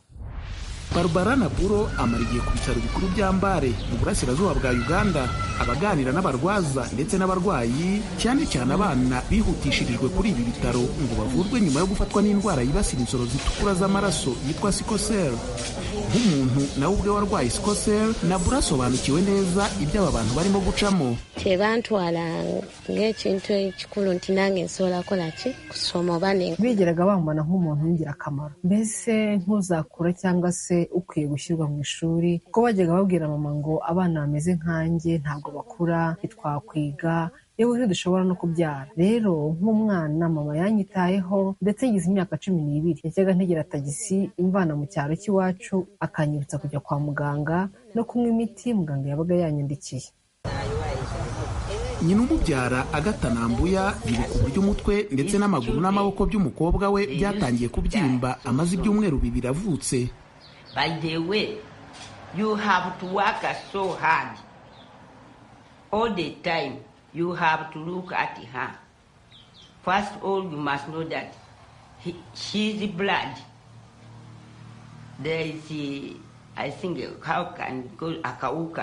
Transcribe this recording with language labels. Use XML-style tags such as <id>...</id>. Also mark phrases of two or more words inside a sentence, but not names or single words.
<rw>Barbara Naburo amara igihe ku bitaro bikuru bya Mbare mu burasirazuba bwa Uganda, abaganira n'abarwaza ndetse n'abarwayi, cyane cyane abana bihutishirijwe kuri ibi bitaro ngo bavurwe nyuma yo gufatwa n'indwara yibasira insoro zitukura z'amaraso yitwa</rw> <en>sickle cell.</en> <rw>Nk'umuntu nawe ubwe warwaye</rw> <en>sickle cell,</en> <rw>Naburo asobanukiwe neza ibyo aba bantu barimo gucamo.</rw> <lg>Tebantwala ng'ekintu ekikulu nti nange nsobola kola ki kusoma bane.</lg> <rw>Bigeraga bambona nk'umuntu w'ingirakamaro, mbese nk'uzakura cyangwa se ukwiye gushyirwa mu ishuri, kuko bajyaga babwira mama ngo abana bameze nkanjye ntabwo bakura, ntitwakwiga, yewe ntidushobora no kubyara. Rero nk'umwana mama yanyitayeho ndetse ngize imyaka 12. Yajyaga ntegera tagisi imvana mu cyaro cy'iwacu, akanyibutsa kujya kwa muganga no kunywa imiti muganga yabaga yanyandikiye. Nyina umubyara Agatha Nambuya yibuka uburyo umutwe ndetse n'amaguru n'amaboko by'umukobwa we byatangiye kubyimba amaze ibyumweru 2 avutse.</rw> <en>By the way, you have to work so hard. All the time, you have to look at her. First of all, you must know that she's blood. There is, I think, how can go Akauka.</en>